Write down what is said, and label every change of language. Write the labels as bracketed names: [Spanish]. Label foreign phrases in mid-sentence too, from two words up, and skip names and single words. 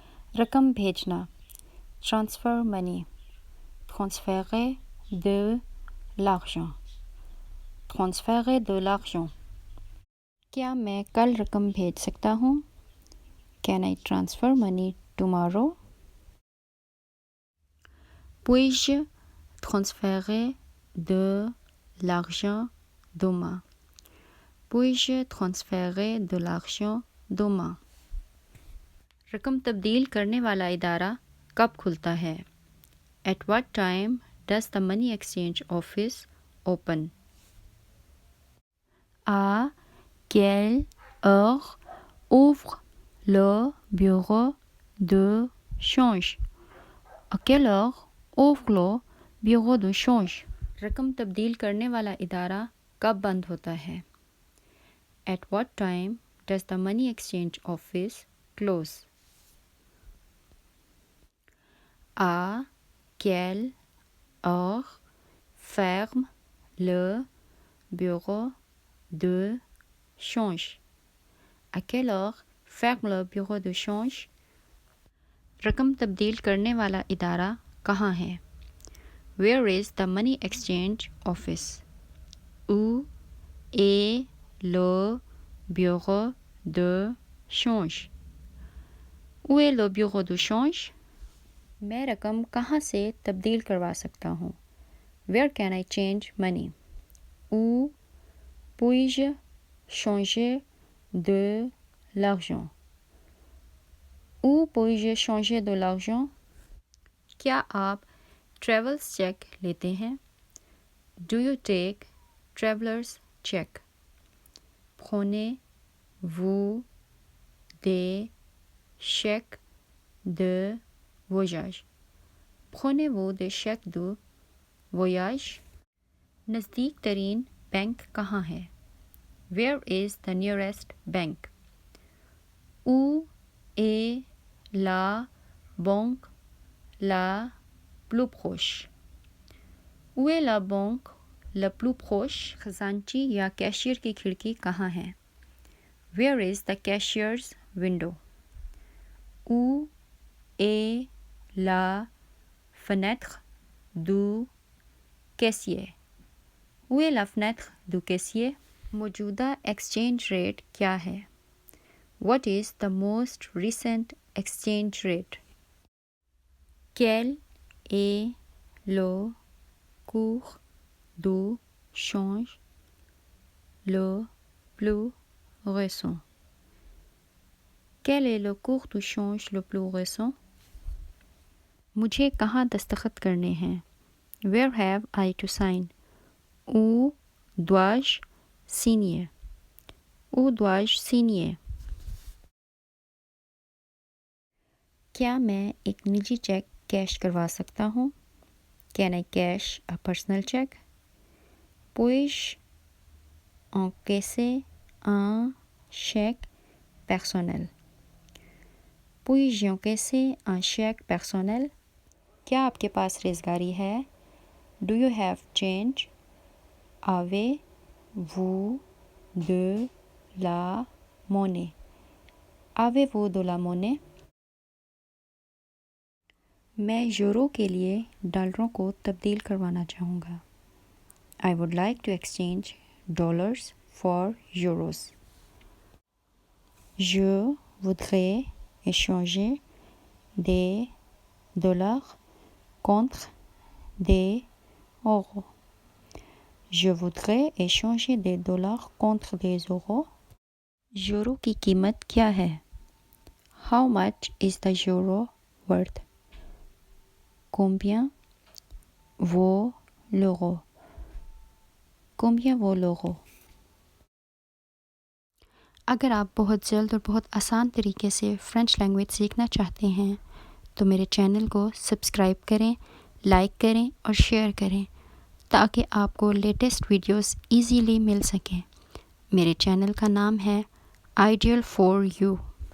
[Urdu] رقم بھیجنا [English] transfer money [French] transférer de l'argent transférer de l'argent [Urdu] کیا میں کل رقم بھیج سکتا ہوں [English] Can I transfer money tomorrow [French] Puis-je transférer de l'argent demain Puis-je transférer de l'argent demain [Urdu] رقم تبدیل کرنے والا ادارہ کب کھلتا ہے [English] At what time does the money exchange office open [French] À quelle heure ouvre le bureau de change À quelle heure ouvre le bureau de change [Urdu] رقم تبدیل کرنے والا ادارہ کب بند ہوتا ہے [English] At what time does the money exchange office close [French] À quelle heure ferme le bureau de change À quelle heure ferme le bureau de change [Urdu] رقم تبدیل کرنے والا ادارہ کہاں ہے [English] Where is the money exchange office [French] Où est le bureau de change Où est le bureau de change [Urdu] میں رقم کہاں سے تبدیل کروا سکتا ہوں [English] Where can I change money [French] Où puis-je changer de l'argent Où puis-je changer de l'argent [Urdu] کیا آپ ٹریولز چیک لیتے ہیں [English] Do you take traveler's check [French] Prenez-vous des chèques de voyage Prenez-vous des chèques de voyage [Urdu] نزدیک ترین بینک کہاں ہے [English] Where is the nearest bank [French] Où est la banque la plus proche Où est la banque la plus proche [Urdu] خزانچی یا کیشیئر کی کھڑکی کہاں ہے [English] Where is the cashier's [French] window Où est la fenêtre du caissier Où est la fenêtre du caissier موجودہ [Urdu] ایکسچینج ریٹ کیا ہے [English] What is the most recent exchange rate [French] Quel est le cours du change le plus récent Quel est le cours du change le plus récent [Urdu] مجھے کہاں دستخط کرنے ہیں [English] Where have I to sign [French] Où dois-je signer Où dois-je signer [Urdu] کیا میں ایک نجی چیک کیش کروا سکتا ہوں [English] Can I cash a personal check [French] Puis-je encaisser un chèque personnel Puis-je encaisser un chèque personnel [Urdu] کیا آپ کے پاس ریزگاری ہے [English] Do you have change [French] Avez-vous de la monnaie Avez-vous de la monnaie [Urdu] میں یورو کے لیے ڈالروں کو تبدیل کروانا چاہوں گا [English] I would like to exchange dollars for euros [French] Je voudrais échanger des dollars contre des euros Je voudrais échanger des dollars contre des euros [Urdu] یورو کی قیمت کیا ہے [English] How much is the euro worth [French] Combien vaut l'euro Combien vaut l'euro [Urdu] اگر آپ بہت جلد اور بہت آسان طریقے سے [English] French language [Urdu] سیکھنا چاہتے ہیں تو میرے چینل کو سبسکرائب کریں لائک کریں اور شیئر کریں تاکہ آپ کو [English] latest videos easily [Urdu] مل سکیں میرے چینل کا نام ہے Ideal for You